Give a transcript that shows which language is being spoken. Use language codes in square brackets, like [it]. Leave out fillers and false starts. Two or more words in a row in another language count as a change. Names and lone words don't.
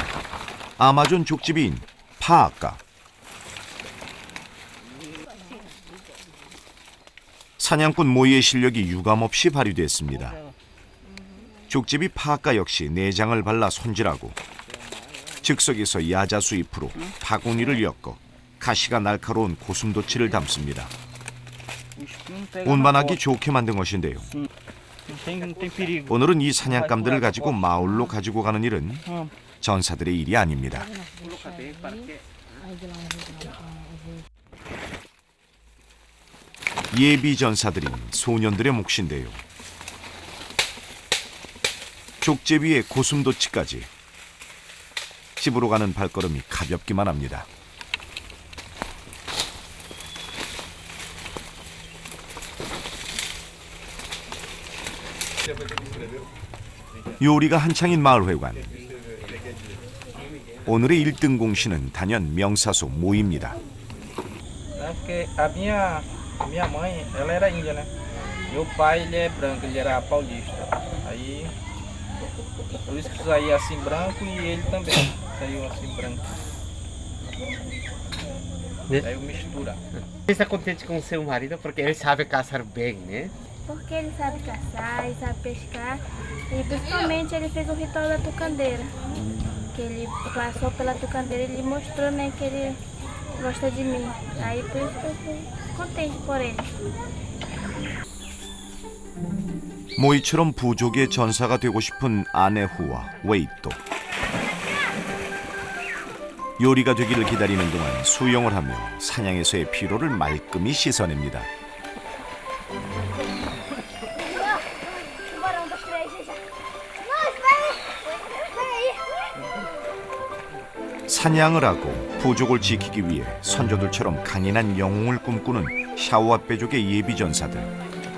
[ko] 아마존 족제비인 파아까. 사냥꾼 모이의 실력이 유감없이 발휘됐습니다. 족제비 파아까 역시 내장을 발라 손질하고 즉석에서 야자수 잎으로 바구니를 엮어 가시가 날카로운 고슴도치를 담습니다. 운반하기 좋게 만든 것인데요. [pt] Não tem perigo. [ko] 오늘은 이 사냥감들을 가지고 마을로 가지고 가는 일은 전사들의 일이 아닙니다. 예비 전사들인 소년들의 몫인데요. 족제비에 고슴도치까지 집으로 가는 발걸음이 가볍기만 합니다. 요리가 한창인 마을회관. 오늘의 1등 공신은 단연 명사수 모입니다. [pt] Porque a minha mãe, ela era índia, né? Meu pai, ele é branco, ele era paulista. Aí, por isso que saía assim branco e ele também saiu assim branco. Né? Aí mistura. Você está contente com o seu marido porque ele sabe caçar bem, né? Porque ele sabe caçar, ele sabe pescar e principalmente ele fez o ritual da tucandeira. Que ele passou pela tucandeira e ele mostrou, né, que ele gosta de mim. Aí por isso que eu fui contente por ele. [ko] 모이처럼 부족의 전사가 되고 싶은 아내후와 웨이또. 요리가 되기를 기다리는 동안 수영을 하며 사냥에서의 피로를 말끔히 씻어냅니다. 사냥을 하고 부족을 지키기 위해 선조들처럼 강인한 영웅을 꿈꾸는 샤오아 빼족의 예비 전사들.